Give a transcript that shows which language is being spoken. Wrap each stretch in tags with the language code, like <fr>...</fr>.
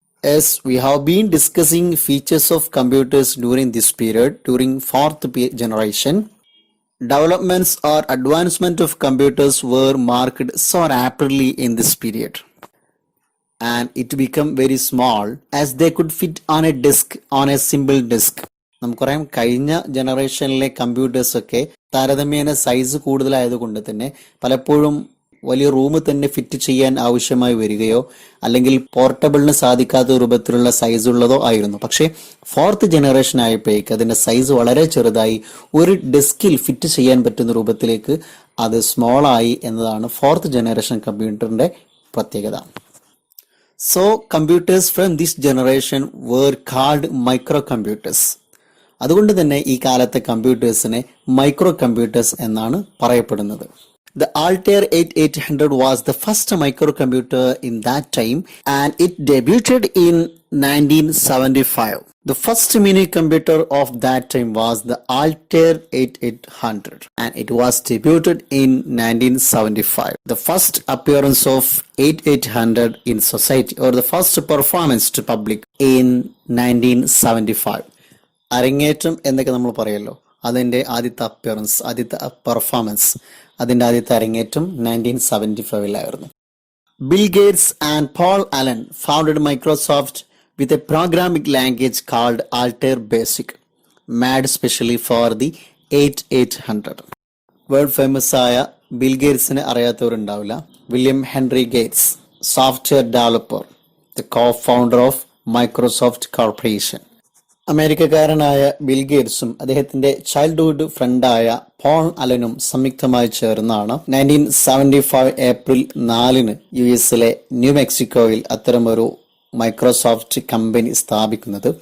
<en>As we have been discussing features of computers during this period, during fourth generation, developments or advancement of computers were marked so rapidly in this period, and it became very small as they could fit on a disk, on a simple disk.</en> <ml>നമുക്കറിയാം കഴിഞ്ഞ ജനറേഷനിലെ computers ഒക്കെ താരതമ്യേന size കൂടുതലായതുകൊണ്ട് തന്നെ പലപ്പോഴും വലിയ room തന്നെ fit ചെയ്യാൻ ആവശ്യമായി വരികയോ അല്ലെങ്കിൽ പോർട്ടബിളിന് സാധിക്കാത്ത രൂപത്തിലുള്ള സൈസ് ഉള്ളതോ ആയിരുന്നു. പക്ഷേ ഫോർത്ത് ജനറേഷൻ ആയപ്പോഴേക്ക് അതിന്റെ സൈസ് വളരെ ചെറുതായി ഒരു ഡെസ്കിൽ ഫിറ്റ് ചെയ്യാൻ പറ്റുന്ന രൂപത്തിലേക്ക് അത് സ്മോൾ ആയി എന്നതാണ് ഫോർത്ത് ജനറേഷൻ കമ്പ്യൂട്ടറിന്റെ പ്രത്യേകത.</ml> <en>So computers from this generation were called micro computers.</en> <ml>അതുകൊണ്ട് തന്നെ ഈ കാലത്തെ കമ്പ്യൂട്ടേഴ്സിനെ മൈക്രോ കമ്പ്യൂട്ടേഴ്സ് എന്നാണ് പറയപ്പെടുന്നത്.</ml> <en>The Altair 8800 was the first microcomputer in that time, and it debuted in 1975. The first mini computer of that time was the Altair 8800, and it was debuted in 1975. The first appearance of 8800 in society, or the first performance to public, in 1975.</en> <ml>അരങ്ങേറ്റം എന്നൊക്കെ നമ്മൾ പറയുമല്ലോ, അതിൻ്റെ ആദ്യത്തെ appearance, ആദ്യത്തെ performance, അതിൻ്റെ ആദ്യത്തെ അരങ്ങേറ്റം 1975</ml> <en>Bill Gates and Paul Allen founded Microsoft with a programming language called Altair Basic, made specially for the 8800.</en> <ml>World famous ആയ bill ഗേറ്റ്സിനെ അറിയാത്തവരുണ്ടാവില്ല. William Henry Gates,</ml> <en>Software developer, the co founder of Microsoft corporation.</en> <ml>അമേരിക്കക്കാരനായ bill ഗേറ്റ്സും അദ്ദേഹത്തിന്റെ childhood ഫ്രണ്ടായ Paul അലനും സംയുക്തമായി ചേർന്നാണ് 1975 April 4 U എസിലെ new മെക്സിക്കോയിൽ അത്തരമൊരു Microsoft company സ്ഥാപിക്കുന്നത്.</ml>